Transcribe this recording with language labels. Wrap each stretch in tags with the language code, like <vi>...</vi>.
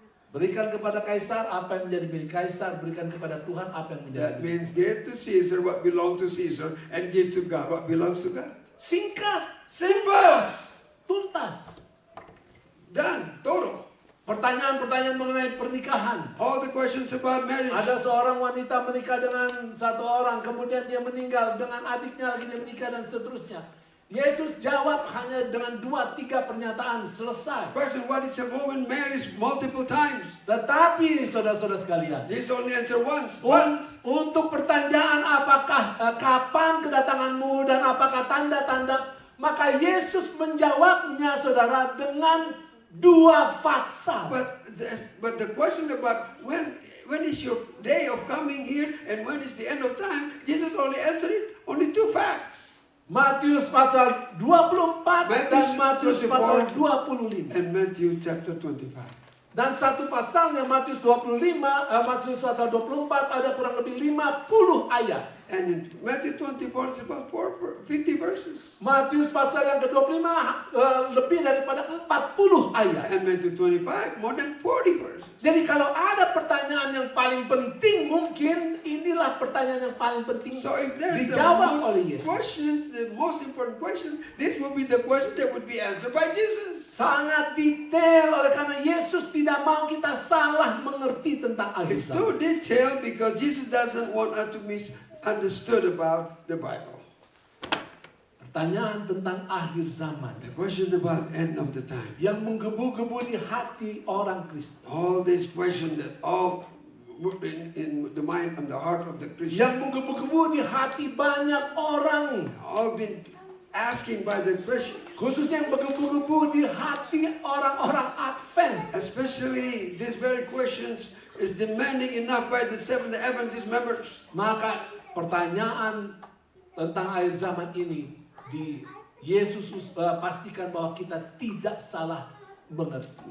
<id>Berikan kepada Kaisar apa yang menjadi milik Kaisar, berikan kepada Tuhan apa yang menjadi</id> <en>That</en> <id>milik.</id> <en>means give to Caesar what belongs to Caesar and give to God what belongs to God.</en> <id>Singkat,</id> <en>Simple!</en> <id>tuntas.</id> <en>Done. Total.</en> <id>Pertanyaan-pertanyaan mengenai pernikahan.</id> <en>All the questions about marriage.</en> <id>Ada seorang wanita menikah dengan satu orang, kemudian dia meninggal, dengan adiknya lagi dia menikah dan seterusnya. Yesus jawab hanya dengan 2-3 pernyataan, selesai.</id> <en>Question, what is a woman marries multiple times?</en> <id>Tetapi saudara-saudara sekalian,</id> <en>Jesus only answer once. What?</en> <id>untuk pertanyaan apakah kapan kedatanganmu dan apakah tanda-tanda, maka Yesus menjawabnya saudara dengan 2 fatsal.</id> <en>But the question about when is your day of coming here and when is the end of time, Jesus only answered it, only 2 facts.</en> <id>Matius pasal 24 dan Matius 24 pasal 25.</id> <en>And Matthew chapter 25.</en> <id>Dan satu pasalnya Matius 25, Matius pasal 24 ada kurang lebih 50 ayat.</id> <en>And in Matthew 24 is about 50 verses.</en> <id>Matius pasal yang ke-25 lebih daripada 40 ayat.</id> <en>And Matthew 25 more than 40 verses.</en> <id>Jadi kalau ada pertanyaan yang paling penting, mungkin inilah pertanyaan yang paling penting</id> <en>So if there's</en> <id>dijawab oleh Yesus.</id> <en>the most important question, this will be the question that would be answered by Jesus.</en> <id>Sangat detail, oleh karena Yesus tidak mau kita salah mengerti tentang akhir</id> <en>It's</en> <id>zaman.</id> <en>too detailed because Jesus doesn't want us to misunderstood about the Bible.</en> <id>Pertanyaan tentang akhir zaman</id> <en>The question about end of the time.</en> <id>yang menggebu-gebu di hati orang Kristen,</id> <en>All these questions that all in the mind and the heart of the Christian,</en> <id>yang menggebu-gebu di hati banyak orang,</id> <en>all been asking by the Christians,</en> <id>khususnya yang menggebu-gebu di hati orang-orang Advent.</id> <en>especially these very questions is demanding enough by the Seventh Adventist members.</en> <id>Maka pertanyaan tentang akhir zaman ini di Yesus pastikan bahwa kita tidak salah mengerti,</id>